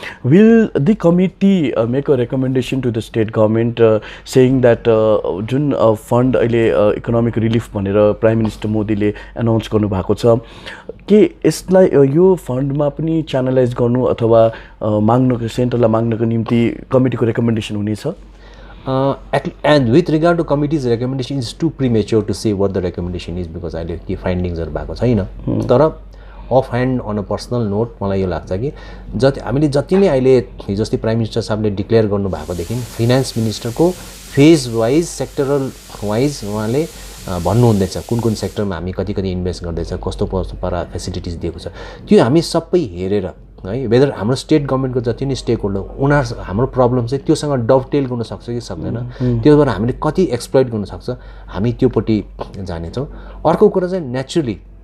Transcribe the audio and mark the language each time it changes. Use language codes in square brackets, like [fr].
[en] will the committee make a recommendation to the state government saying that [ne] जुन fund अहिले economic relief भनेर prime minister मोदीले announce गर्नुभएको छ, के यसलाई यो फन्डमा पनि च्यानलाइज गर्नु अथवा माग्नको सेन्टरलाई माग्नको निम्ति कमिटीको रेकमेन्डेसन हुनेछ? [en] And with regard to committee's recommendation, it's too premature to say what the recommendation is because [ne] अहिले के फाइन्डिङ्सहरू भएको छैन। तर of hand on a personal note मलाई यो लाग्छ कि हामीले जति नै अहिले हिजो अस्ति प्राइम मिनिस्टर साहबले declare गर्नुभएकोदेखि finance मिनिस्टरको phase wise sectoral wise उहाँले भन्नुहुँदैछ कुन सेक्टरमा हामी कति इन्भेस्ट गर्दैछ कस्तो पारा फेसिलिटिज दिएको छ त्यो हामी सबै हेरेर है वेदर हाम्रो स्टेट गभर्मेन्टको जति नै स्टेक होल्डर उनीहरू हाम्रो प्रब्लम चाहिँ त्योसँग डबटेल गर्न सक्छ कि सक्दैन त्यो भएर हामीले कति एक्सप्लोइट गर्न सक्छ हामी त्योपट्टि जानेछौँ अर्को कुरा चाहिँ नेचुरली